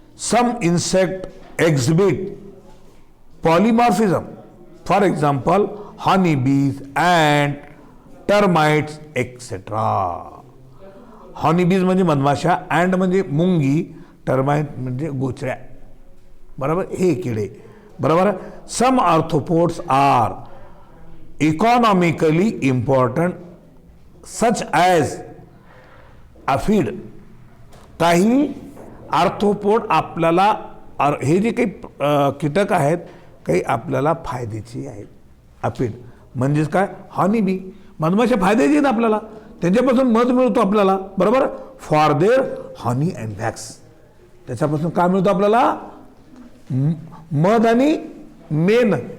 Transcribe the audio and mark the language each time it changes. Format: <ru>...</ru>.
<en>Some insect exhibit polymorphism, for example honey bees and termites etcetera.</en> <mr>Horny बीज म्हणजे मधमाशा, अँड म्हणजे मुंगी, टर्माइट म्हणजे गोचऱ्या, बरोबर, हे किडे, बरोबर.</mr> <en>Some arthropods are economically important such as aphid.</en> <mr>काही आर्थ्रोपोड आपल्याला, हे जे काही कीटक आहेत काही आपल्याला फायद्याची आहेत. अफीड म्हणजेच काय, हॉनी बी, मधमाशा फायद्याची आहेत आपल्याला, त्यांच्यापासून मध मिळतो आपल्याला, बरोबर.</mr> <en>For their honey and wax.</en> <mr>त्याच्यापासून काय मिळतो आपल्याला, मध आणि मेन.</mr>